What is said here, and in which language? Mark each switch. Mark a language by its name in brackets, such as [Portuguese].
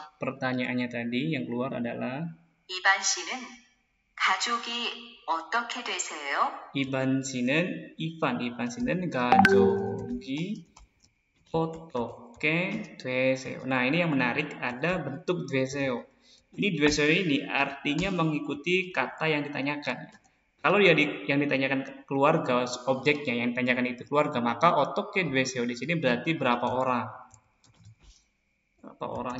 [Indonesian] pertanyaannya tadi yang keluar adalah [Korean] 이반 씨는 가족이 어떻게 되세요? Ivan 씨는 가족이 어떻게 되세요? [Indonesian] Nah, ini yang menarik, ada bentuk [Korean] 되세요. [Indonesian] Ini 되세요 ini artinya mengikuti kata yang ditanyakan. Kalau yang ditanyakan keluarga, objeknya yang ditanyakan itu keluarga, maka [Korean] 어떻게 되세요 [Indonesian] di sini berarti berapa orang. Berapa orang.